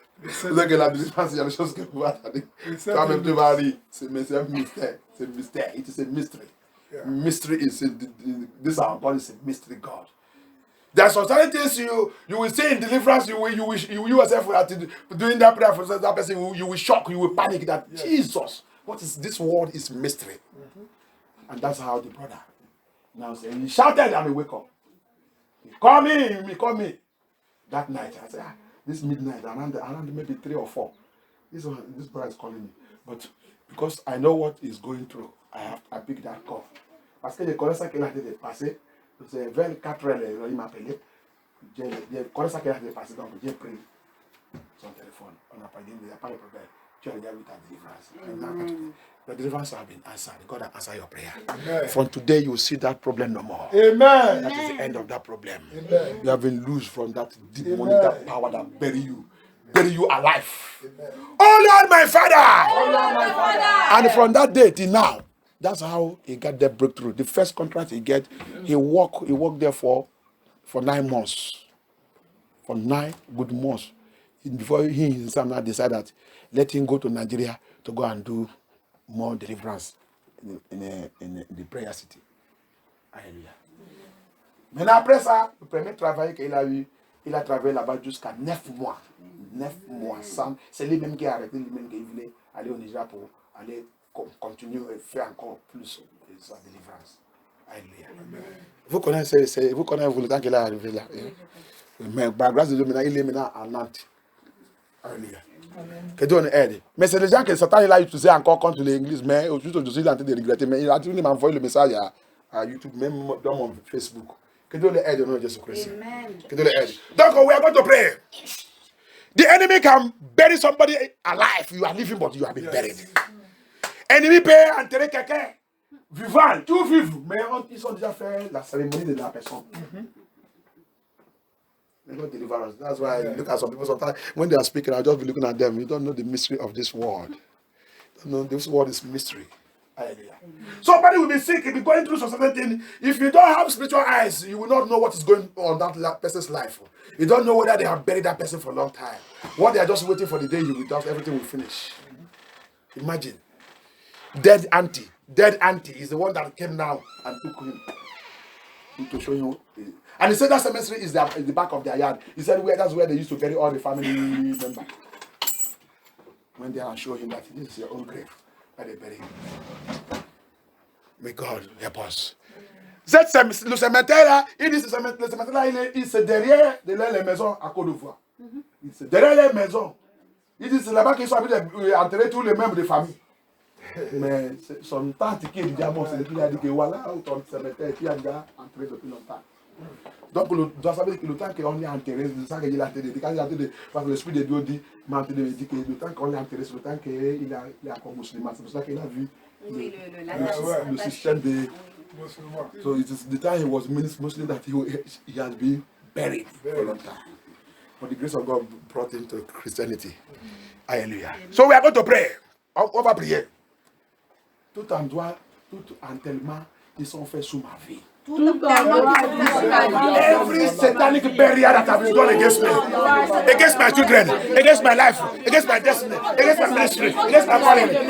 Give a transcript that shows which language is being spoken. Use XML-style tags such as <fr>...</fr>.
<fr>C'est ça que la délivrance, il y a des choses que vous attendez. Quand même, tu vas dire, c'est un mystère. C'est un mystère.</fr> <en>It is a mystery. Yeah. Mystery is this our body is a mystery God. There are some certain things you will say in deliverance. You yourself doing that prayer for that person. You will shock. You will panic that Jesus. What is this word? Is mystery, and that's how the brother now saying he shouted and he wake up. He call me. That night I said, this midnight around maybe 3 or 4. This brother is calling me, but because I know what he's going through, I pick that call.</en> <fr>Parce que je connais ça qu'il a été passé. C'est vers 4 heures, il m'a appelé. Je connais ça qu'il a été passé, donc j'ai pris son téléphone. On a parlé, il n'y a pas de problème. Tu as déjà vu ta délivrance.</fr> <en>The deliverance has been answered. God has answered your prayer. Amen. From today, you will see that problem no more. Amen. That is the end of that problem. Amen. You have been loose from that demonic that power that bury you alive. Amen. Oh Lord, my Father! Oh Lord, my Father! And from that day till now, that's how he got that breakthrough. The first contract he get, he worked there for 9 months. For 9 good months. Before he himself now decided that let him go to Nigeria to go and do more deliverance in the prayer city.</en> <fr>Alléluia. Maintenant après ça, le premier travail qu'il a eu, il a travaillé là-bas jusqu'à 9 mois. 9 mois. C'est lui-même qui a arrêté, lui-même qui voulait aller au Nigeria pour aller continuer et faire encore plus de sa délivrance. Alléluia. Vous connaissez le temps qu'il est arrivé là. Mais par grâce de Dieu, maintenant, il est maintenant à Nantes. Alléluia. Que Dieu nous aide. Mais c'est des gens que Satan il a utilisé encore contre l'Église, mais juste je suis en train de regretter. Mais il a toujours envoyé le message à YouTube, même dans mon Facebook. Que Dieu les aide au nom de Jésus-Christ. Que Dieu les aide.</fr> <en>Donc, we are going to pray. The enemy can bury somebody alive. You are living, but you have been buried.</en> <fr>Ennemi peut enterrer quelqu'un vivant, tout vivre, mais ils ont déjà fait la cérémonie de la personne.</fr> <en>They don't deliver us. That's why I look at some people sometimes when they are speaking, I'll just be looking at them. You don't know the mystery of this world. You don't know this world is mystery. Hallelujah. Somebody will be sick, he'll be going through some certain thing. If you don't have spiritual eyes, you will not know what is going on in that person's life. You don't know whether they have buried that person for a long time. What they are just waiting for the day you will die, everything will finish. Imagine. Dead auntie is the one that came now and took him to show you. And he said that cemetery is in the back of their yard. He said that's where they used to bury all the family members. When they are showing him that this is your own grave, where they bury him. May God help us.</en> <fr>Le cimetière là, il dit le cimetière là, il c'est derrière les maisons à Côte d'Ivoire. C'est derrière les maisons. Il dit c'est là-bas qu'ils sont habités enterrer tous les membres de famille. Mais son tante qui est déjà mort, c'est depuis qu'il a dit que voilà, ton cimetière qui a déjà enterré depuis longtemps. Donc, on doit savoir que le temps qu'on est enterré, c'est ça qu'il a enterré. Quand il a enterré, parce que l'Esprit de Dieu dit que le temps qu'on est enterré, c'est le temps qu'il est encore musulman. C'est pour ça qu'il a vu le système de musulman.</fr> <en>So it is the time he was Muslim that he has been buried for a long time. But the grace of God brought him to Christianity. Hallelujah. So we are going to pray.</en> <fr>On va prier. Tout endroit, tout enterrement, ils sont faits sous ma vie.</fr> <en>Every satanic barrier that has been done against me, against my children, against my life, against my destiny, against my ministry, against my family.</en>